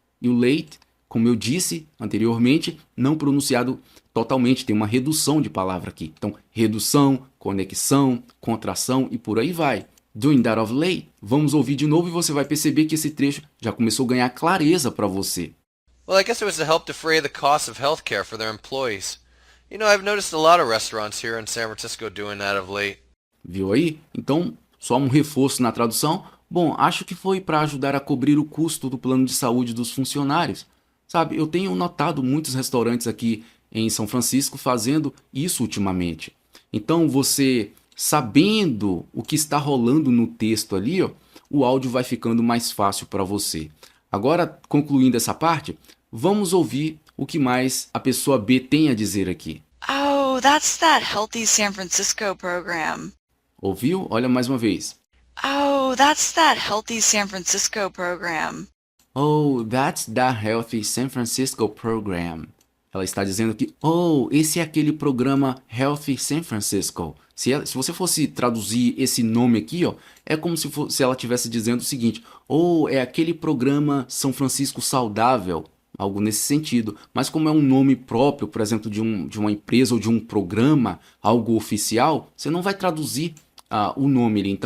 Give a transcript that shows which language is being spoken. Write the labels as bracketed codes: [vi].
[pt] E o late, como eu disse anteriormente, não pronunciado totalmente, tem uma redução de palavra aqui. Então, redução, conexão, contração e por aí vai. [en] doing that of late? [pt] Vamos ouvir de novo e você vai perceber que esse trecho já começou a ganhar clareza para você. [en] Well, I guess it was to help defray the costs of healthcare for their employees. You know, I've noticed a lot of restaurants here in San Francisco doing that of late. [pt] Viu aí? Então, só um reforço na tradução. Bom, acho que foi para ajudar a cobrir o custo do plano de saúde dos funcionários. Sabe, eu tenho notado muitos restaurantes aqui em São Francisco fazendo isso ultimamente. Então, você sabendo o que está rolando no texto ali, ó, o áudio vai ficando mais fácil para você. Agora, concluindo essa parte, vamos ouvir o que mais a pessoa B tem a dizer aqui. [en] Oh, that's that Healthy San Francisco program. [pt] Ouviu? Olha mais uma vez. [en] Oh, that's that Healthy San Francisco program. Oh, that's the Healthy San Francisco Program. [pt] Ela está dizendo que, oh, esse é aquele programa Healthy San Francisco. Se você fosse traduzir esse nome aqui, ó, é como se ela estivesse dizendo o seguinte, oh, é aquele programa São Francisco Saudável, algo nesse sentido. Mas como é um nome próprio, por exemplo, de uma empresa ou de um programa, algo oficial, você não vai traduzir o nome ali.